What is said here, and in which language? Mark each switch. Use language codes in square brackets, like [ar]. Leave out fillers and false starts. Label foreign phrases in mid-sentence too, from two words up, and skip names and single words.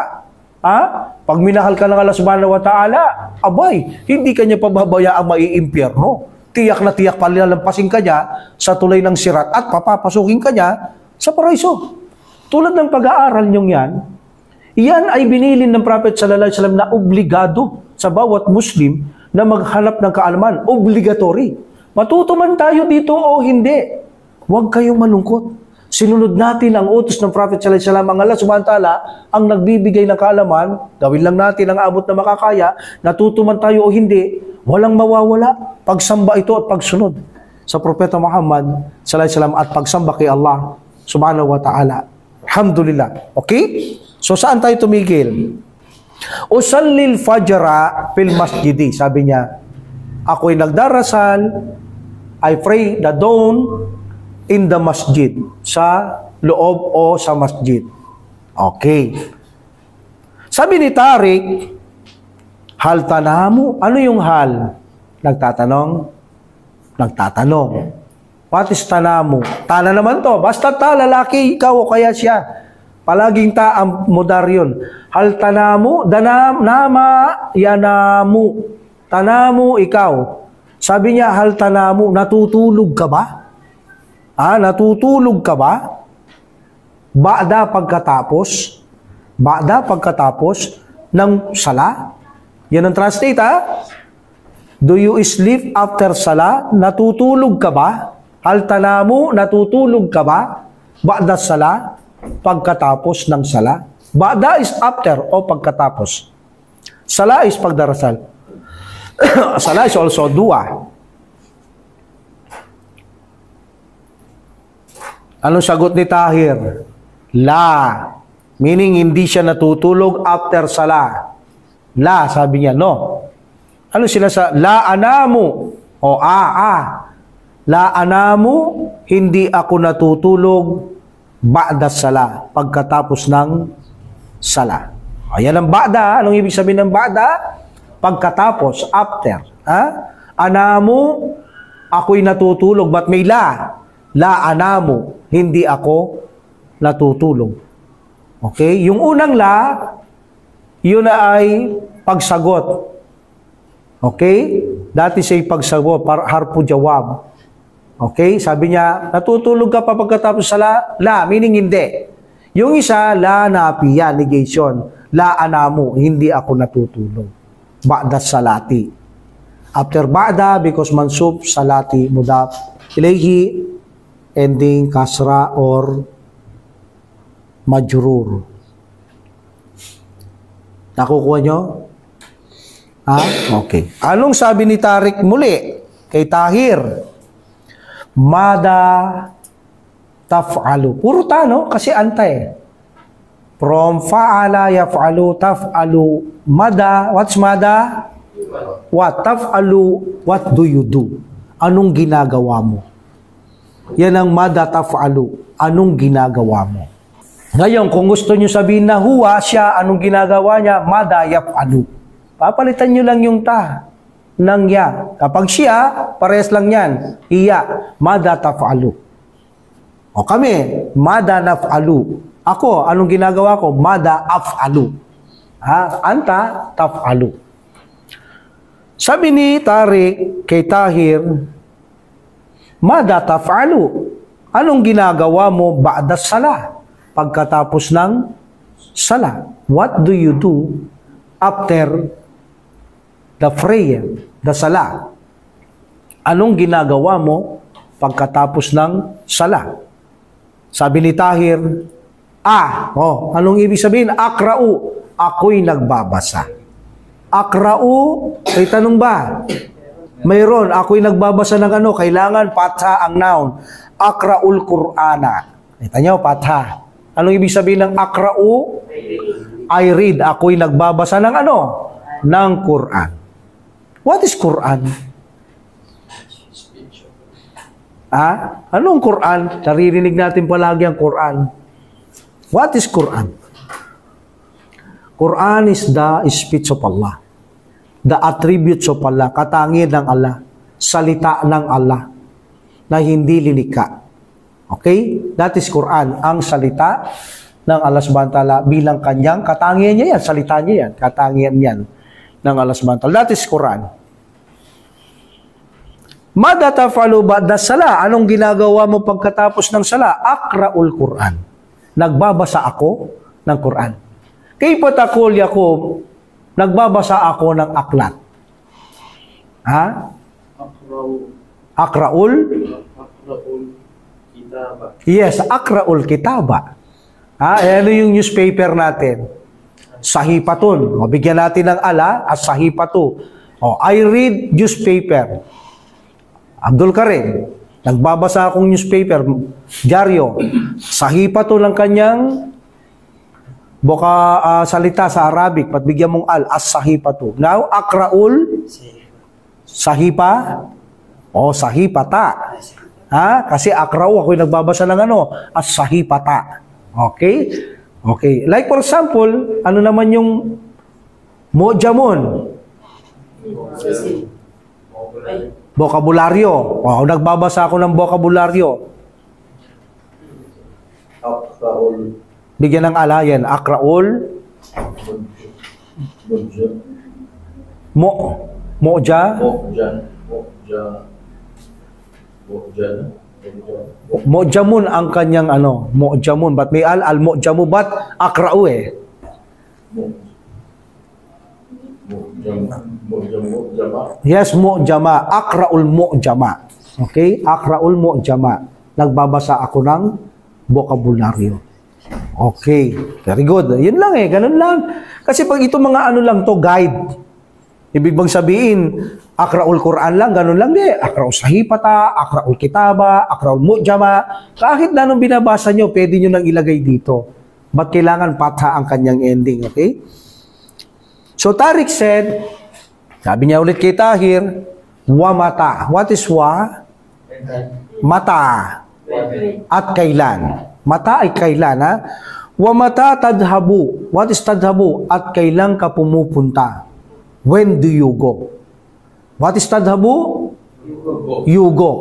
[tl] Pag minahal ka ng Allah [ar] Subhanahu wa Ta'ala, [tl] abay, hindi kanya pababayaang maiimpyerno. Tiyak na tiyak palalampasin ka niya sa tulay ng sirat at papapasukin ka niya sa paraiso. Tulad ng pag-aaral niyong yan ay binilin ng Prophet [ar] sallallahu alaihi wasallam [tl] na obligado sa bawat Muslim na maghanap ng kaalaman. Obligatory. Matuto man tayo dito o hindi. Huwag kayong malungkot. Sinunod natin ang utos ng Prophet [ar] sallallahu alaihi wasallam. [tl] Ang Allah [ar] subhanahu wa ta'ala [tl] ang nagbibigay ng kaalaman. Gawin lang natin ang abot na makakaya. Natuto man tayo o hindi. Walang mawawala. Pagsamba ito at pagsunod sa Propeta Muhammad [ar] sallallahu alaihi wasallam [tl] at pagsamba kay Allah [ar] subhanahu wa ta'ala. [tl] Alhamdulillah. Okay? So saan tayo tumigil? [ar] Usallil fajra fil masjidi. [tl] Sabi niya, ako'y nagdarasal, [en] I pray the dawn in the masjid. [tl] Sa loob o sa masjid. Okay. Sabi ni Tariq, [ar] hal tanamu? [tl] Ano yung hal? Nagtatanong. [en] What is tanamu? [tl] Tana naman to. Basta lalaki, ikaw o kaya siya. Palaging ang modar yun. [ar] Hal tanamu, nama, yanamu. Tanamu, [tl] ikaw. Sabi niya, [ar] hal tanamu, [tl] natutulog ka ba? Natutulog ka ba? Ba'da pagkatapos ng sala? Yan ang translate, [en] Do you sleep after sala? [tl] Natutulog ka ba? [ar] Hal tanamu, [tl] natutulog ka ba? [ar] Ba'da sala? [tl] Pagkatapos ng sala. [en] Ba'da is after [tl] o pagkatapos. [en] Sala [tl] is pagdarasal. [en] Sala is also dua. [tl] Anong sagot ni Tahir? [ar] La. [tl] Meaning hindi siya natutulog [en] after sala. [tl] La, sabi niya, no. Ano sila sa [ar] la anamu? [tl] O [ar] La anamu, [tl] hindi ako natutulog [ar] ba'da sala, [tl] pagkatapos ng sala. Ayan ang ba'da. Anong ibig sabihin ng ba'da? Pagkatapos, after. [ar] Anamu, [tl] ako'y natutulog. [en] But may la. [ar] La anamu, [tl] hindi ako natutulog. Okay? Yung unang la, yun ay pagsagot. [en] Okay? That is a pagsagot, [ar] harfu jawab. [tl] Okay? Sabi niya, natutulog ka pa pagkatapos sa la, meaning hindi. Yung isa, [ar] la napiya, [tl] negation. [ar] La anamu, [tl] hindi ako natutulog. [ar] Ba'da salati. [en] After ba'da, because mansub, salati, mudaf, ilayhi, ending, kasra, or majrur. [tl] Nakukuha nyo? Okay. Anong sabi ni Tariq muli kay Tahir? [ar] Mada taf'alu. [tl] Puro no? Kasi antay. [en] From fa'ala yaf'alu, taf'alu. [ar] Mada. [en] What's mada? What? Taf'alu. What do you do? [tl] Anong ginagawa mo? Yan ang [ar] mada taf'alu. [tl] Anong ginagawa mo? Ngayon, kung gusto nyo sabihin na huwa, siya, anong ginagawa niya? [ar] Mada yaf'alu. [tl] Papalitan nyo lang yung ta ng ya. Kapag siya, pares lang yan. [ar] Iya, mada taf'alu. [tl] O kami, [ar] mada naf'alu. [tl] Ako, anong ginagawa ko? [ar] Mada af'alu. Anta, taf'alu. [tl] Sabi ni Tariq kay Tahir, [ar] mada taf'alu. [tl] Anong ginagawa mo [ar] ba'da sala? [tl] Pagkatapos ng sala. [en] What do you do after the prayer, the sala? [tl] Anong ginagawa mo pagkatapos ng sala? Sabi ni Tahir, anong ibig sabihin? [ar] Akra'u, [tl] ako'y nagbabasa. [ar] Akra'u, [tl] may tanong ba? Mayroon, ako'y nagbabasa ng ano? Kailangan patha ang noun. [ar] Akra'ul Qur'ana. [tl] Kita nyo, patha. Anong ibig sabihin ng akra'u? [en] I read. [tl] Ako'y nagbabasa ng ano? Ng Quran. [en] What is Quran? [tl] Anong Quran? Naririnig natin palagi ang Quran. [en] What is Quran? Quran is the speech of Allah. the attributes of Allah, [tl] katangian ng Allah, salita ng Allah, na hindi lilikha. [en] Okay? That is Quran, [tl] ang salita ng Allah [ar] subhanahu wa ta'ala [tl] bilang kanyang katangian niya yan, salita niya yan, katangian yan ng Allah [ar] subhanahu wa ta'ala. [en] That is Quran. [ar] Mada tafalu ba'da sala? [tl] Anong ginagawa mo pagkatapos ng sala? [ar] Akra'ul Quran. [tl] Nagbabasa ako ng Quran. [ar] Kayfa taqul Yaqub? [tl] Nagbabasa ako ng aklat. Ha? [ar] Akra'ul kitaba. Yes, akra'ul kitaba. [tl] Ha? Ano yung newspaper natin? [ar] Sahifatun. [tl] O, bigyan natin ng ala, [ar] as sahifatu. [en] O, I read newspaper. [tl] Abdul Karim, nagbabasa akong newspaper, dyaryo. Sahifatu ng kanyang salita sa Arabic, patbigyan mong [ar] as sahifatu. [en] Now, [ar] akra'ul sahipa o sahipata. [tl] Ha? Kasi akra'u, ako'y nagbabasa ng [ar] as sahipata. [tl] Okay? Okay. [en] Like for example, [tl] ano naman yung mu'jamun? Bokabularyo. O, nagbabasa ako ng bokabularyo. Akra'ul. Bigyan ng ala yan. [ar] Akra'ul. [tl] Mu'ja. Mu'jamun ang kanyang mu'jamun. But may [ar] al-mu'jamu, [tl] but akra'u eh. [en] Yes, [ar] mu'jama. Akra'ul mu'jama. Okay? Akra'ul mu'jama. [tl] Nagbabasa ako ng bokabularyo. Okay. Very good. Yun lang eh. Ganun lang. Kasi pag ito mga lang to, guide. Ibig bang sabihin, [ar] akra'ul Quran [tl] lang, ganun lang di. [ar] Akra'ul sahipata, akra'ul kitaba, akra'ul mu'jama. [tl] Kahit na anong binabasa nyo, pwede nyo nang ilagay dito. Ba't kailangan patha ang kanyang ending? [en] Okay? So Tariq said, [tl] sabi niya ulit kay Tahir, [ar] wa mata. [en] What is wa? [tl] Mata. At kailan. [ar] Mata [tl] ay kailan, ha? [ar] Wa mata tadhabu. [en] What is tadhabu? [tl] At kailan ka pumupunta? [en] When do you go? What is [ar] tadhabu? [en] You go.